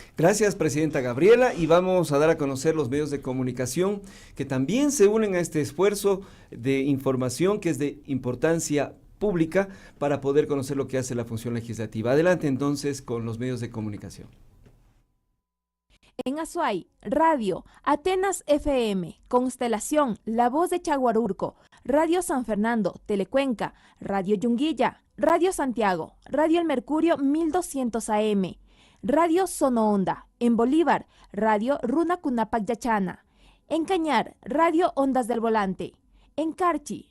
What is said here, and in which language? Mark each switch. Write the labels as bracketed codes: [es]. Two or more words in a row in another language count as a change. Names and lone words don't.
[es] Gracias, presidenta Gabriela, y vamos a dar a conocer los medios de comunicación que también se unen a este esfuerzo de información que es de importancia pública para poder conocer lo que hace la función legislativa. Adelante entonces con los medios de comunicación. En Azuay, Radio, Atenas FM, Constelación, La Voz de Chaguarurco, Radio San Fernando, Telecuenca, Radio Yunguilla, Radio Santiago, Radio El Mercurio 1200 AM, Radio Sonoonda, en Bolívar, Radio Runa Cunapac Yachana, en Cañar, Radio Ondas del Volante, en Carchi,